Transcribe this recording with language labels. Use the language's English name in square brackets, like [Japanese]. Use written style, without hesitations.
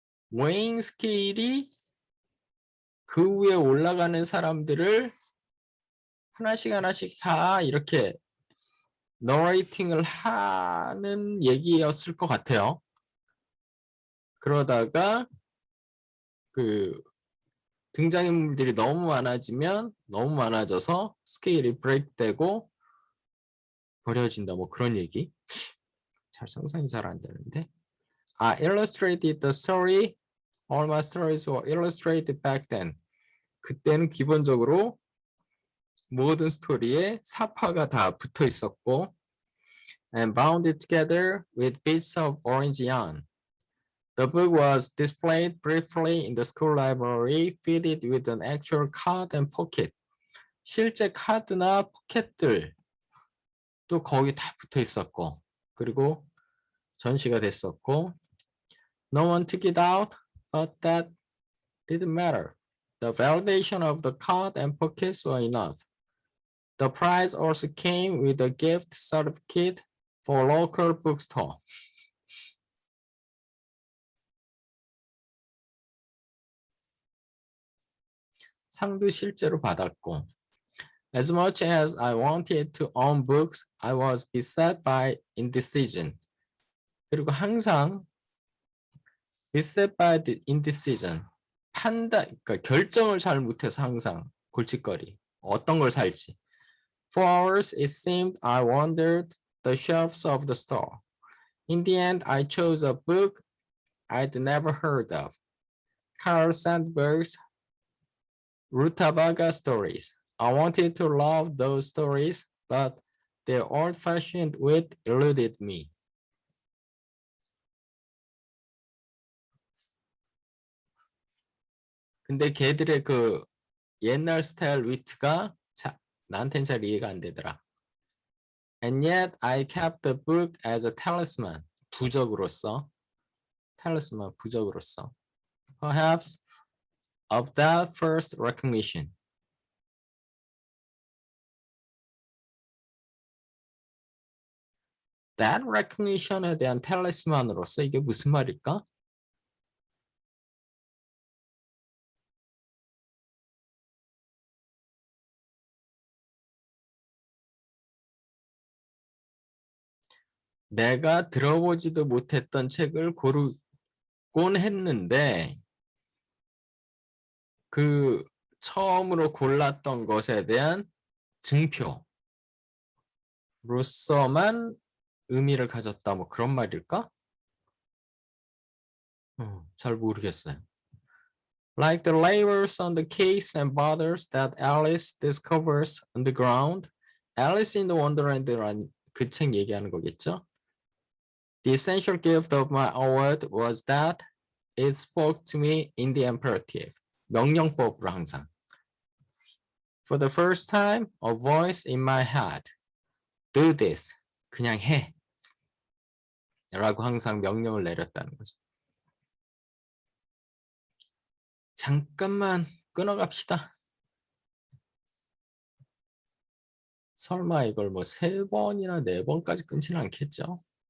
[Korean] 웨잉 스케일이 그 위에 올라가는 사람들을 하나씩 하나씩 다 이렇게 너레이팅을 하는 얘기였을 것 같아요. 그러다가 그 등장인물들이 너무 많아지면 너무 많아져서 스케일이 브레이크되고 버려진다. 뭐 그런 얘기. 잘 상상이 잘 안 되는데. [English] I illustrated the story. All my stories were illustrated back then. [Korean] 그때는 기본적으로 모든 스토리에 사파가 다 붙어 있었고 [English] and bounded together with bits of orange yarn. The book was displayed briefly in the school library, fitted with an actual card and pocket. [Korean] 실제 카드나 포켓들도 거기 다 붙어 있었고, 그리고 전시가 됐었고, [English] no one took it out, but that didn't matter. The validation of the card and pockets were enough. The prize also came with a gift certificate for a local bookstore. [Korean] 상도 실제로 받았고, [English] as much as I wanted to own books, I was beset by indecision. [Korean] 그리고 항상 [English] beset by the indecision. [Korean] 그러니까 결정을 잘 못해서 항상 골칫거리. 어떤 걸 살지. [English] For hours it seemed I wandered the shelves of the store. In the end, I chose a book I'd never heard of. Carl Sandburg's Rutabaga Stories. I wanted to love those stories, but their old-fashioned wit eluded me. [Korean] 근데 걔들의 그 옛날 스타일 위트가 나한텐 잘 이해가 안 되더라. [English] And yet I kept the book as a talisman. [Korean] 부적으로서. talisman, 부적으로서. [English] Perhaps of that first recognition. [Korean] That recognition에 대한 talisman으로서 이게 무슨 말일까? 내가 들어보지도 못했던 책을 고르곤 했는데 그 처음으로 골랐던 것에 대한 증표로서만 의미를 가졌다. 뭐 그런 말일까? 잘 모르겠어요. [English] Like the labels on the case and bottles that Alice discovers on the ground. [Korean] Alice in the Wonderland라는 그 책 얘기하는 거겠죠? [English] The essential gift of my award was that it spoke to me in the imperative. [Korean] 명령법으로 항상. [English] For the first time, a voice in my head. Do this. [Korean] 그냥 해. 라고 항상 명령을 내렸다는 거죠. 잠깐만 끊어갑시다. 설마 이걸 뭐 3번이나 4번까지 끊지는 않겠죠?